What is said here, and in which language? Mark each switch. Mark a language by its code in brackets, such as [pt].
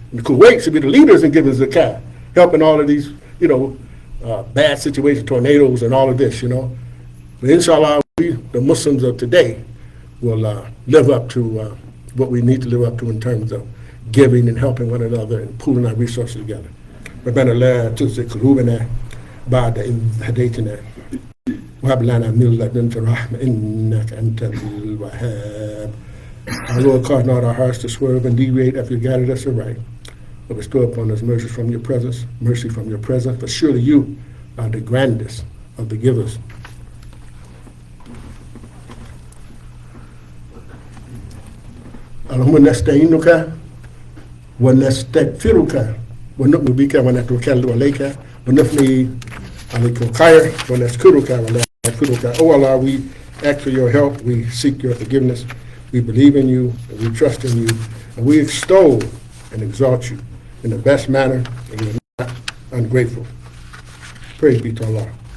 [en] The Kuwait should be the leaders in giving zakat, helping all of these, bad situations, tornadoes, and all of this, But inshallah, we, the Muslims of today, will live up to what we need to live up to in terms of giving and helping one another and pooling our resources together. [ar] ربنا لا تزغ قلوبنا بعد إذ هديتنا وهب لنا من لدنك رحمة إنك أنت الوهاب. [en] Our Lord, cause not our hearts to swerve and deviate after you guided us aright, but bestow upon us mercy from your presence, for surely you are the grandest of the givers. [ar] اللهم نستعينك ونستغفرك ونؤمن بك ونتوكل عليك ونثني عليك الخير ونشكرك ولا نشكرك. [en] Oh Allah, we ask for your help, we seek your forgiveness, we believe in you, and we trust in you, and we extol and exalt you in the best manner, and we are not ungrateful. Praise be to Allah.